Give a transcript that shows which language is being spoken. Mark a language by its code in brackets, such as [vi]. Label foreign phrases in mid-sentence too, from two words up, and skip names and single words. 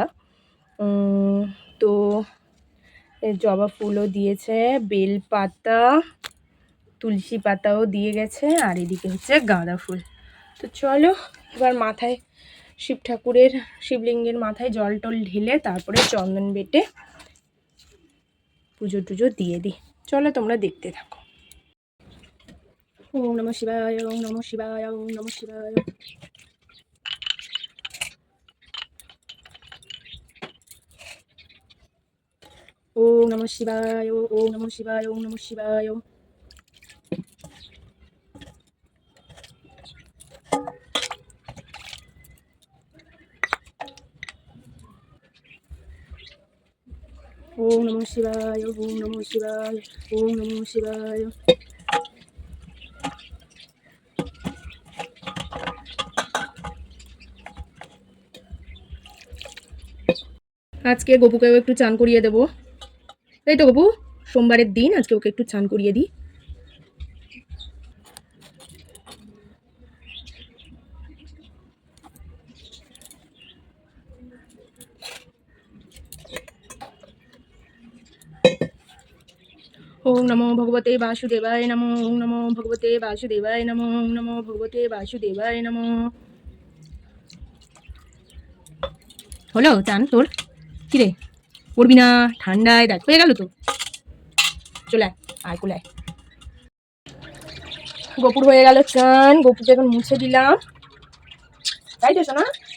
[bn] তো জবা ফুলও দিয়েছে, বেলপাতা, তুলসী পাতাও দিয়ে গেছে, আর এদিকে হচ্ছে গাঁদা ফুল। তো চলো এবার মাথায় শিবলিঙ্গের মাথায় জল টল ঢেলে তারপরে চন্দন বেটে পুজো টুজো দিয়ে দিই। চলো তোমরা দেখতে থাকো। [sa] ওম নমঃ শিবায়, ওম নমঃ শিবায়, ওম নমঃ শিবায়। ওম নমঃ শিবায়, ওম নমঃ শিবায়, ওম নমঃ শিবায়। ওম নমঃ শিবায়, ওম নমঃ শিবায়, ওম নমঃ শিবায়। [bn] আজকে গপুকেও একটু চান করিয়ে দেবো, তাই তো গপু? সোমবারের দিন আজকে ওকে একটু চান করিয়ে দিই। [sa] ওম নমো ভগবতে বাসুদেবায় নমো, ওম নমো ভগবতে বাসুদেবায় নমো, ওম নমো ভগবতে বাসুদেবায় নমো। [bn] হলো চান তোর? কিরে পড়বি না ঠান্ডায়, দেখ হয়ে গেল তো, চলে আয় কোলে আয়। গোপুর হয়ে গেল চান, গোপুকে এখন মুছে দিলাম, তাই তো শোনা?